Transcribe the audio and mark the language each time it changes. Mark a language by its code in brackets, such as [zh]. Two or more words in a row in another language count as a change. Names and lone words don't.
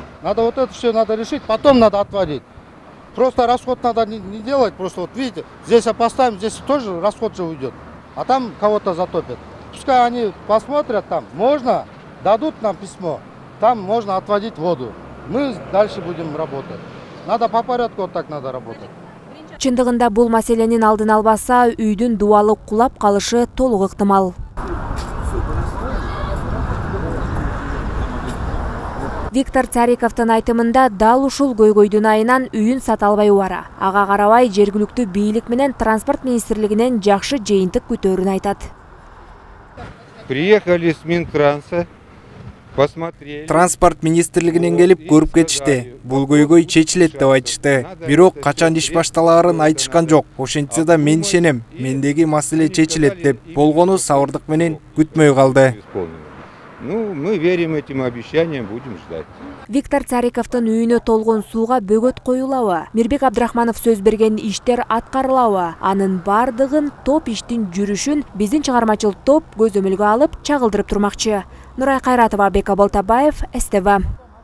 [ru] Надо вот это все надо решить, потом надо отводить. Просто расход надо не делать, просто вот видите, здесь поставим, здесь тоже расход же уйдет. А там кого-то затопят. Пускай они посмотрят там, можно, дадут нам письмо, там можно отводить воду. Мы дальше будем работать. Надо по порядку, вот так надо работать. [ky] Чындыгында бул маселенин алдын албаса, үйдүн дубалы кулап калышы толук ыктымал. Виктор Цариковдун айтымында дал ушул көйгөйдүн айынан үйүн сата албай убара. Ага карабай жергиликтүү бийлик менен транспорт министрлигинен жакшы жыйынтык күтөөрүн айтат. [ru] Приехали с Минтранса, посмотрели. [ky] Транспорт министрлигинен келип көрүп кетишти. Бул көйгөй чечилет деп айтышты. Бирок качан иш башталаарын айтышкан жок. Ошентсе да мен ишенем. Мендеги маселе чечилет деп. Болгону сабырдык менен күтмөй калды. [ru] Ну, мы верим этим обещаниям, будем ждать. [ky] Виктор Цариковдун үйүнө толгон сууга бөгөт коюлабы? Мирбек Абдрахманов сөз берген иштер аткарылабы? Анын бардыгын топ иштин жүрүшүн биздин чыгармачыл топ көзөмөлгө алып чагылдырып турмакчы. Нурай Кайратова, Бека Болтабаев, СТВ.